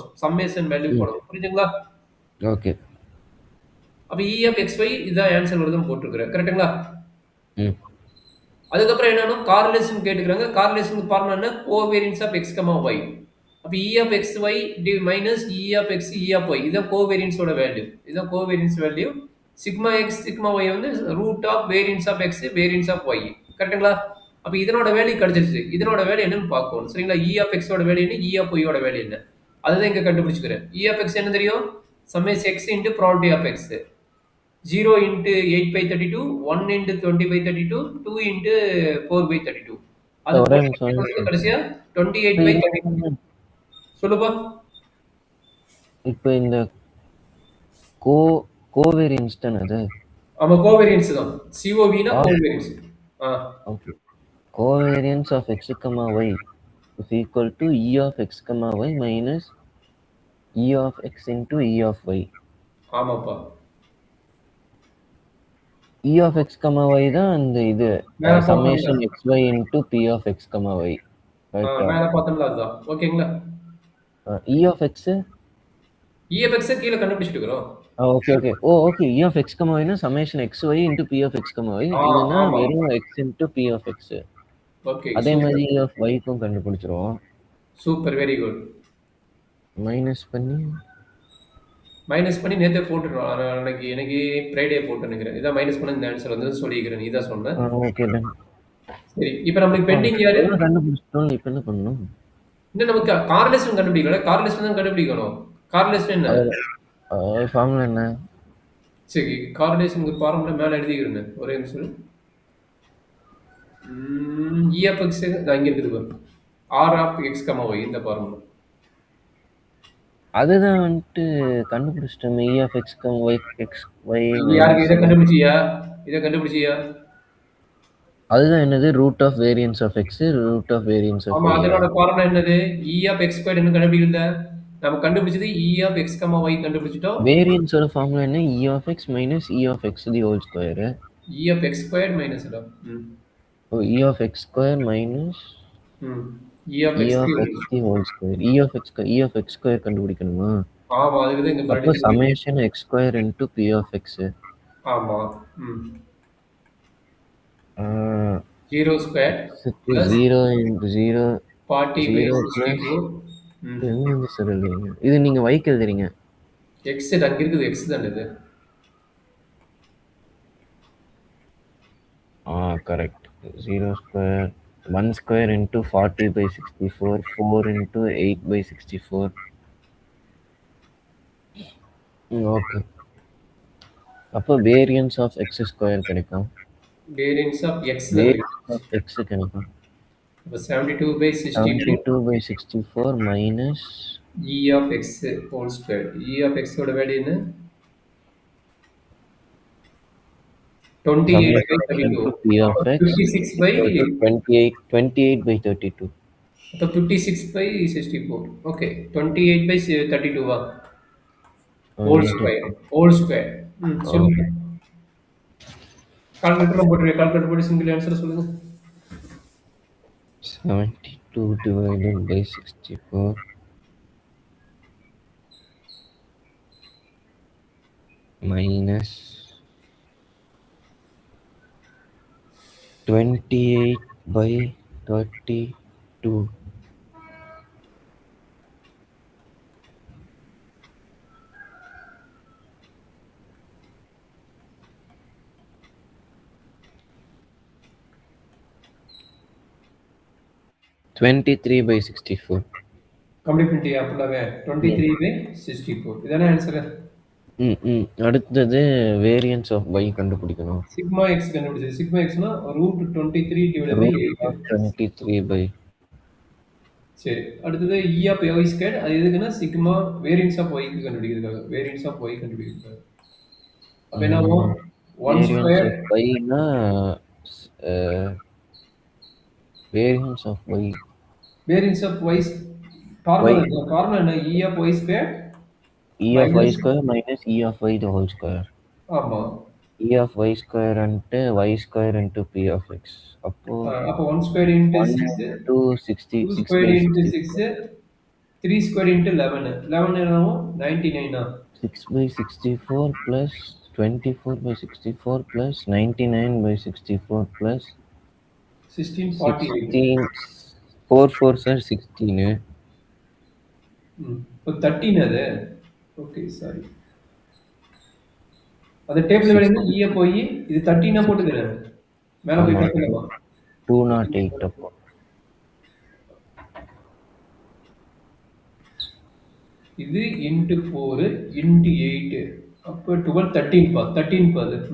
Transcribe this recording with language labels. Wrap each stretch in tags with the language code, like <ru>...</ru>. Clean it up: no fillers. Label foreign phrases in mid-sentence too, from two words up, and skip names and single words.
<en>summation value ம்.</en> <ta>போடணும். புரியுதுங்களா? ஓகே. அப்ப</ta> <en>E of xy</en> <ta>இதான் ஆன்சர் வருதுன்னு போட்டுருக்கிறேன். கரெக்ட்டுங்களா? ம். அதுக்கப்புறம் என்னன்னா கார்லேஷன் கேட்டுக்கிறாங்க. கார்லேஷனுக்கு ஃபார்முலா என்ன?</ta> <en>covariance of x, y.</en> <ta>அப்ப</ta> <en>E of xy minus E of x, E of y.</en> <ta>இதான் கோவேரியன்ஸோட வேல்யூ. இதான்</ta> <en>covariance value. sigma x, sigma y</en> <ta>வந்து</ta> <en>root of variance of x, variance of y.</en> <ta>கரெக்ட்டுங்களா? அப்ப இதனோட வேல்யூ கிடைச்சிருச்சு. இதனோட வேல்யூ என்னன்னு பார்க்கணும். சரிங்களா?</ta> <en>E of x</en> <ta>ஓட வேல்யூ என்ன?</ta> <en>E of y</en> <ta>ஓட வேல்யூ என்ன? அதுதான் இங்க கண்டுபிடிச்சுக்கிறேன்.</ta> <en>E of x</en> <ta>என்ன தெரியும்?</ta> <en>summation x into probability of x. 0 into 8/32, 1 into 20/32, 2 into 4/32.</en> <ta>அது ஒரே நிமிஷம், ஒரே போட்டு நிமிஷம். கடைசியா இப்ப 28/32. சொல்லுப்பா. இப்ப இந்த கோ கோவேரியன்ஸ் தானே அது? ஆமா கோவேரியன்ஸ் தான். COV னா ஆஃப் கோவேரியன்ஸ். ஆ</ta> <en>okay. covariance of x, y is equal to E of x, y minus E of x into E of y.</en> <ta>ஆமாப்பா.</ta> <en>E of x, y</en> <ta>தான் அந்த இது மேல பார்த்தோம்ல.</ta> <en>summation xy into P of x, y.</en> <ta>கரெக்ட்டா? மேல பார்த்தோம்ல அதுதான். ஓகேங்களா?</ta> <en>E of x</en> <ta>EFX கீழ கண்டுபிடிச்சிட்டு இருக்கிறோம். ஓகே, ஓகே. ஓகே.</ta> <en>E of x, y னா summation xy into P of x, y.</en> <ta>இதுனா ஆமா. வெறும்</ta> <en>x into P of x.</en> <ta>ஓகே. அதே மாதிரி சூப்பர்.</ta> <en>E of y</en> <ta>க்கும் கண்டுபிடிச்சிருவோம்.</ta> <en>super. very good.</en> <ta>மைனஸ் பண்ணி மைனஸ் பண்ணி நேத்தே போட்டுட்டோம். எனக்கு ஃப்ரைடே போட்டு நினைக்கிறேன். இதான் மைனஸ் பண்ண இந்த ஆன்சர் வந்து சொல்லிக்கிறேன். நீ தான் சொன்ன.</ta> <en>okay done.</en> <ta>சரி. இப்ப நம்மளுக்கு பெண்டிங் யாரு? எல்லாம் கண்டுபிடிச்சிட்டோம். இப்ப என்ன பண்ணணும்? இன்னும் நமக்கு கார்லேஷன் கண்டுபிடிக்கல. கார்லேஷன் தான் கண்டுபிடிக்கணும். கார்லேஷன் என்ன? ஃபார்முலா என்ன? சரி. கார்லேஷனுக்கு ஃபார்முலா மேல எழுதிக்கிறேன். ஒரே நிமிஷம். EFX நான் இங்க இருக்குது பாரு.</ta> <en>R of x, y</en> <ta>இந்த ஃபார்முலா. அதுதான் வந்துட்டு கண்டுபிடிச்சிட்டோமே.</ta> <en>E of x, y, x, y</en> <ta>யாருக்கு</ta> <en>minus</en> <ta>இதை கண்டுபிடிச்சியா? இதை கண்டுபிடிச்சியா? அதுதான் என்னது?</ta> <en>root of variance of x, root of variance of</en> <ta>ஆமா,</ta> <en>y.</en> <ta>அதனோட ஃபார்முலா என்னது?</ta> <en>E of x square</en> <ta>என்ன கண்டுபிடிக்கல? நம்ம கண்டுபிடிச்சது</ta> <en>E of x, y</en> <ta>கண்டுபிடிச்சிட்டோம். வேரியன்ஸோட ஃபார்முலா என்ன?</ta> <en>E of x minus E of x the whole square. E of x square minus E of x square minus E of E x of x the whole square. E of x square கண்டுபிடிக்கணுமா?</en> <ta>ஆமா, அதுக்கு தான் இங்க அப்போ மறுபடியும்</ta> <en>summation x square into p of x.</en> <ta>ஆமா. 0 ஸ்கொயர்</ta> <en>x பிளஸ் 0 into 0 40 by 0 plus 64.</en> <ta>எங்க இருந்து சார் எழுதுறீங்க? இது நீங்க வைக்கு எழுதுறீங்க. எக்ஸ் அங்க இருக்குது, எக்ஸ் தானே இது.</ta> <en>Correct. 0 square 1 square into 40 by 64, 4 into 8 by 64. Okay.</en> <ta>அப்போ</ta> <en>variance of x square</en> <ta>கிடைக்கும்.</ta> <en>variance of x variance of x</en> <ta>கிடைக்கும். அப்போ 72 by 64</ta> <en>72 by 64 minus E of x whole square. E of x ஓட வேல்யூ என்ன? 28 by 32. summation p of</en> <ta>அப்போ</ta> <en>x 56 by equal to 28 by 32.</en> <ta>அப்போ 56 by 64. ஓகே, 28 by 32 வா?</ta> <en>whole square, whole square. சொல்லுங்க.</en> <ta>கால்குலேட்டர்ல போட்டுருங்க, கால்குலேட்டர் போட்டு சிங்கிள் ஆன்சர் சொல்லுங்க.</ta> <en>72 divided by 64 minus 28 by 32. $23 by 64.</en> <ta>கம்ப்ளீட் பண்ணிட்டியா ஃபுல்லாவே? 23 by 64 இதானே ஆன்சர். அடுத்தது</ta> <en>variance of y</en> <ta>கண்டுபிடிக்கணும்.</ta> <en>sigma x</en> <ta>கண்டுபிடிச்சது. சிக்மா எக்ஸ்னா</ta> <en>root 23 divided by 8. 23 by.</en> <ta>சரி, அடுத்தது</ta> <en>E of y square.</en> <ta>அது எதுக்குன்னா</ta> <en>sigma variance of y</en> <ta>க்கு கண்டுபிடிக்கிறதுக்காக.</ta> <en>variance of y</en> <ta>கண்டுபிடிக்கிறதுக்காக. அப்ப என்ன ஆகும்?</ta> <en>1 square y-னா variance of y. variance of y</en> <ta>ஃபார்முலா என்ன?</ta> <en>E of y square E of y square minus E of y the whole square.</en> <ta>ஆமா.</ta> <en>E of y square into y square into p of x. அப்போ 1 square into 1 6, into 60, 2 6 ஸ்கொயர் by into 64. 6, 3 ஸ்கொயர் into 11. 11 என்னவும் 99 6 by 64 plus 24 by 64 plus 99 by 64 plus 1648. 16. 4 4s are 16.</en> <ta>இப்போ 13 அது. ஓகே, சாரி. அந்த டேபிள் வேலைங்க ஈய போய் இது 13 போட்டுக்கிறேன். மேல போய் பார்க்கலாமா? 208 அப்போ. இது into 4 into 8 அப்போ 12 13 பா. 13 பா அது.</ta>